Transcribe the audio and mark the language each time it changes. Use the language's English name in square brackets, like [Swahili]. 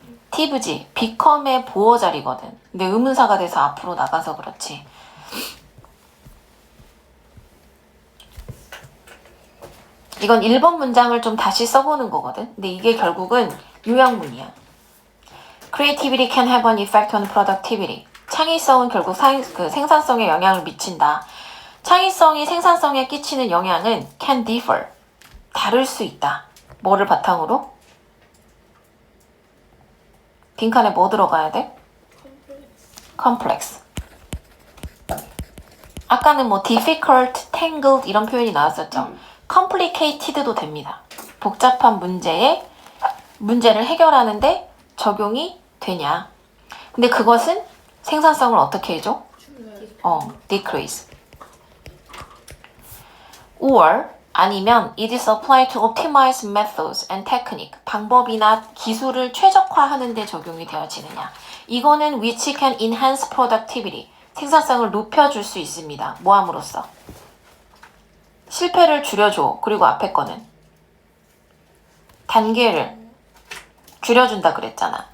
[Korean] 티브지. become의 보어 자리거든. 근데 의문사가 돼서 앞으로 나가서 그렇지. 이건 1번 문장을 좀 다시 써보는 거거든. 근데 이게 결국은 요약문이야. [English] Creativity can have an effect on productivity. [Korean] 창의성은 결국 생산성에 영향을 미친다. 창의성이 생산성에 끼치는 영향은 [English] can differ. [Korean] 다를 수 있다. 뭐를 바탕으로? 빈칸에 뭐 들어가야 돼? complex. 아까는 뭐 difficult, tangled 이런 표현이 나왔었죠. complicated도 됩니다. 복잡한 문제를 해결하는데 적용이 되냐. 근데 그것은 생산성을 어떻게 해줘? [English] decrease. or [Korean] 아니면 [English] it is applied to optimize methods and technique. [Korean] 방법이나 기술을 최적화하는 데 적용이 되어지느냐. 이거는 [English] which can enhance productivity. [Korean] 생산성을 높여줄 수 있습니다. 뭐 함으로써? 실패를 줄여줘. 그리고 앞에 거는 단계를 줄여준다 그랬잖아.